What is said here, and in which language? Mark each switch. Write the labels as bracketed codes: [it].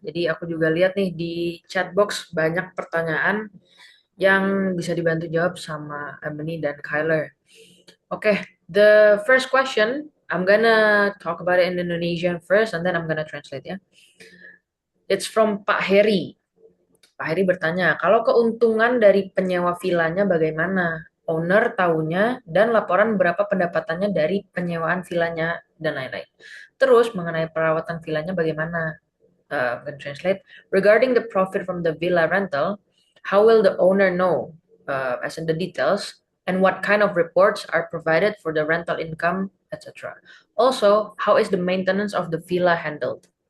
[id] Jadi aku juga lihat nih di chat box banyak pertanyaan yang bisa dibantu jawab sama Ebony dan Kyler. [en] Oke, the first question, I'm gonna talk about it in Indonesian first and then I'm gonna translate ya. It's from Pak Heri. [id] Pak Heri bertanya, kalau keuntungan dari penyewa vilanya bagaimana? Owner tahunya dan laporan berapa pendapatannya dari penyewaan vilanya dan lain-lain. Terus mengenai perawatan vilanya bagaimana? [en] I'm going to translate. Regarding the profit from the villa rental, how will the owner know, as in the details, and what kind of reports are provided for the rental income, etc. Also, how is the maintenance of the villa handled?